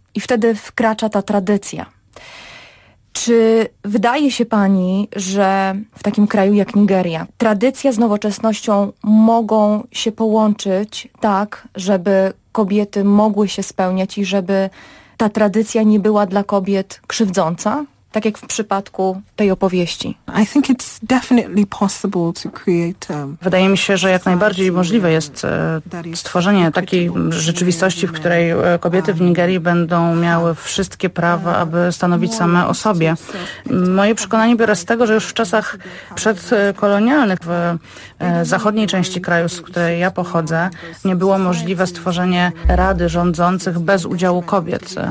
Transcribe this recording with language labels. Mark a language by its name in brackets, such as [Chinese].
[Polish] I wtedy wkracza ta tradycja. Czy wydaje się pani, że w takim kraju jak Nigeria tradycja z nowoczesnością mogą się połączyć tak, żeby kobiety mogły się spełniać i żeby ta tradycja nie była dla kobiet krzywdząca? Tak jak w przypadku tej opowieści. [English] I think it's definitely possible to create, [Polish] wydaje mi się, że jak najbardziej możliwe jest stworzenie takiej rzeczywistości, w której kobiety w Nigerii będą miały wszystkie prawa, aby stanowić same o sobie. Moje przekonanie biorę z tego, że już w czasach przedkolonialnych w zachodniej części kraju, z której ja pochodzę, nie było możliwe stworzenie rady rządzących bez udziału kobiet.